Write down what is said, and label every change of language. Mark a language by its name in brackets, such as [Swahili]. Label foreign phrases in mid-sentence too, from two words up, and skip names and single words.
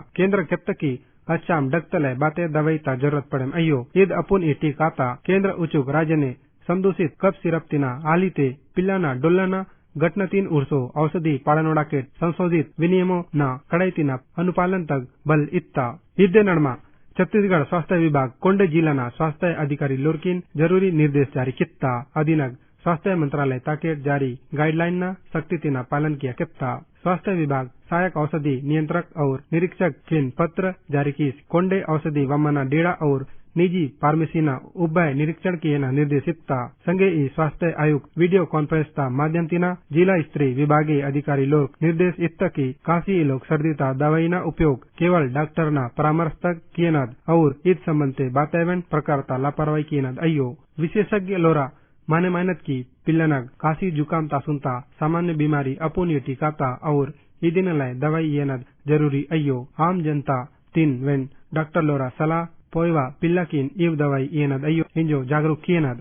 [Gondi] केंद्र कित्त की अच्छाम डगतलय बातें दवाई ता जरूरत पड़े अयो ईद अपुन ई टीकाता केंद्र उचुक राज्य ने संदूषित कप सिरप तिना आलीते पिल्लाना डोल्लाना घटना 3 उर्सो औषधि पाड़नोड़ा के [Hindi] संशोधित विनियमों [Gondi] न कड़ाई तिना अनुपालन तक बल इत्ता। ईदे नड़मा छत्तीसगढ़ स्वास्थ्य विभाग कोंडे जिला ना स्वास्थ्य अधिकारी लोरकिन [Hindi] जरूरी निर्देश जारी [Gondi] कित्ता। अधीनक [Hindi] स्वास्थ्य मंत्रालय [Gondi] ताके जारी गाइडलाइन न सख्ती तिना पालन किया कित्ता। स्वास्थ्य विभाग [Hindi] सहायक औषधि नियंत्रक [Gondi] और निरीक्षक किन पत्र जारी की कोंडे औषधि वमना डेड़ा और [Hindi] निजी फार्मेसी [Gondi] न उभय निरीक्षण किए न निर्देशिता। संगे ई [Hindi] स्वास्थ्य आयुक्त [English] video conference [Gondi] ता माध्यम तिना [Hindi] जिला स्तरीय विभागीय अधिकारी [Gondi] लोग निर्देश इत्ता की काशी लोग सर्दी ता दवाई न उपयोग केवल डॉक्टर न परामर्श तक किए नद और ईद संबंध बातें प्रकार ता लापरवाही किए नद अयो विशेषज्ञ लोरा माने मेहनत की पिल्लनग काशी जुकाम तासुनता [Hindi] सामान्य बीमारी [Gondi] अपुन ये टीकाता और ईदिन लय दवाई ये नद जरूरी अयो [Hindi] आम जनता [Gondi] 3 वेन डॉक्टर लोरा सलाह पोयवा पिल्ला कीन ईव दवाई ये नद अयो इंजो जागरूक किए नद।